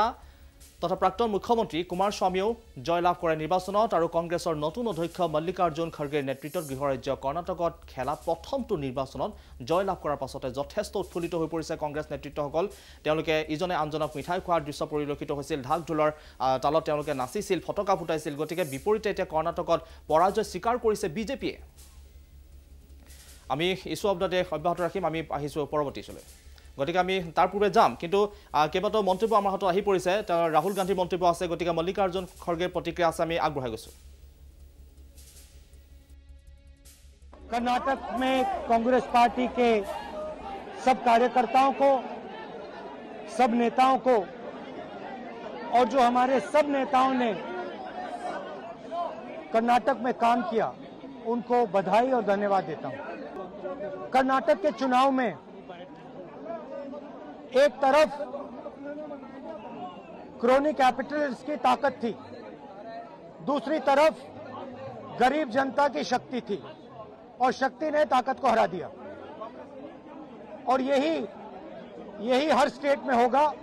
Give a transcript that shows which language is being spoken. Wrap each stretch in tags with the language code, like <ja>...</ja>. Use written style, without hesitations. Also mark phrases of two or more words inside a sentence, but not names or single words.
<as>তথা প্ৰাক্তন মুখ্যমন্ত্ৰী কুমাৰ স্বামীও জয়লাভ কৰে নিৰ্বাচনত আৰু কংগ্ৰেছৰ নতুন অধ্যক্ষ মল্লিকাৰ্জুন খৰ্গেৰ নেতৃত্বত গৃহৰাজ্য কৰ্ণাটকত খেলা প্ৰথমটো নিৰ্বাচনত জয়লাভ কৰাৰ পাছতে যথেষ্ট উৎফুল্লিত হৈ পৰিছে কংগ্ৰেছ নেতৃত্বসকল তেওঁলোকে ইজনে আনজনক মিঠাই খোৱাৰ দৃশ্য পৰিলক্ষিত হৈছিল ঢাক ঢোলৰ তালত তেওঁলোকে নাচিছিল ফটকা ফুটাইছিল গতিকে বিপৰীতে এতিয়া কৰ্ণাটকত পৰাজয় স্বীকাৰ কৰিছে বিজেপিয়ে আমি</as> <en>issue of the day</en> <as>অব্যাহত ৰাখিম আমি আহিছোঁ পৰৱৰ্তীলৈ গতিকে আমি তাৰ পূৰ্বে যাম কিন্তু কেইবাটাও মন্তব্য আমাৰ হাতত আহি পৰিছে ৰাহুল গান্ধীৰ মন্তব্য আছে গতিকে মল্লিকাৰ্জুন খৰ্গেৰ প্ৰতিক্ৰিয়া আছে আমি আগবঢ়াই গৈছোঁ</as> <hi>कर्नाटक में कांग्रेस पार्टी के सब कार्यकर्ताओं को सब नेताओं को और जो हमारे सब नेताओं ने कर्नाटक में काम किया उनको बधाई और धन्यवाद देता हूं कर्नाटक के चुनाव में एक तरफ</hi> <en>crony capitalist</en> <hi>की ताकत थी दूसरी तरफ गरीब जनता की शक्ति थी और शक्ति ने ताकत को हरा दिया और यही हर स्टेट में होगा</hi>